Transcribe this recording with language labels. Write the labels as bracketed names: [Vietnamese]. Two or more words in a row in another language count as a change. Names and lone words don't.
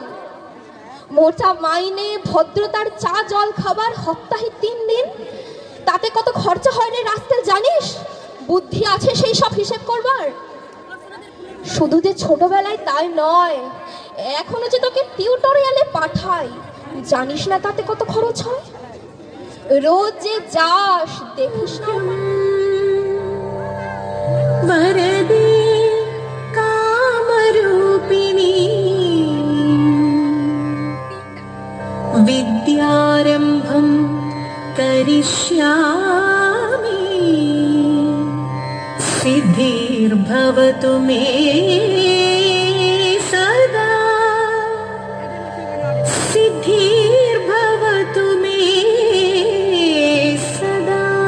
[Bangla] মোটা মাইনে, ভদ্রতার চা জল খাবার, সপ্তাহে 3 দিন, তাতে কত খরচা হয় রে রাস্তায় জানিস? বুদ্ধি আছে সেই সব হিসেব করবার? শুধু যে ছোটবেলায় তাই নয়, এখনো যে তোকে টিউটোরিয়ালে পাঠাই, জানিস না তাতে কত খরচ হয়? রোজ যে যাস দেখিস না? [Sanskrit] वरदे कामरूपिणी विद्यारम्भं करिष्यामि सिद्धिर्भवतु मे सदा सिद्धिर्भवतु मे सदा।